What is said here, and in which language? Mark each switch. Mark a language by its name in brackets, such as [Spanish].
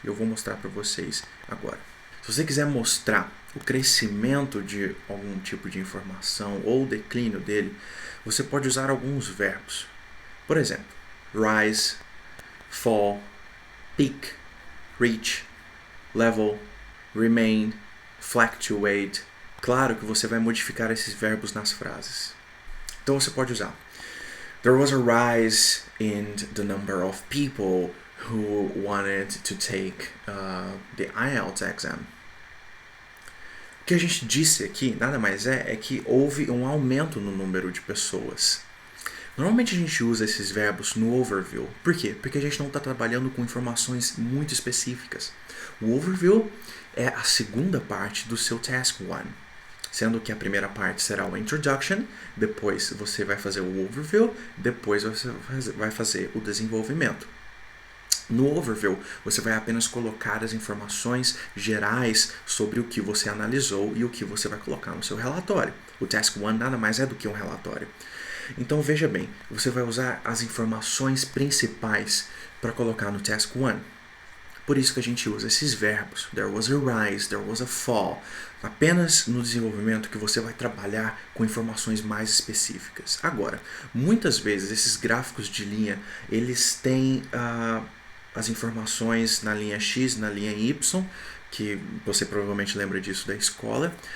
[Portuguese] Eu vou mostrar para vocês agora. Se você quiser mostrar o crescimento de algum tipo de informação ou o declínio dele, você pode usar alguns verbos. Por exemplo, [English] rise, fall, peak, reach, level, remain, fluctuate. [Portuguese] Claro que você vai modificar esses verbos nas frases. Então você pode usar: [English] There was a rise in the number of people who wanted to take the IELTS exam. [Portuguese] O que a gente disse aqui, nada mais é que houve um aumento no número de pessoas. Normalmente a gente usa esses verbos no overview. Por quê? Porque a gente não está trabalhando com informações muito específicas. O overview é a segunda parte do seu Task 1. Sendo que a primeira parte será o Introduction, depois você vai fazer o Overview, depois você vai fazer o desenvolvimento. No Overview, você vai apenas colocar as informações gerais sobre o que você analisou e o que você vai colocar no seu relatório. O Task 1 nada mais é do que um relatório. Então veja bem, você vai usar as informações principais para colocar no Task 1. Por isso que a gente usa esses verbos. [English] There was a rise, there was a fall. [Portuguese] Apenas no desenvolvimento que você vai trabalhar com informações mais específicas. Agora, muitas vezes esses gráficos de linha, eles têm as informações na linha X, na linha Y, que você provavelmente lembra disso da escola.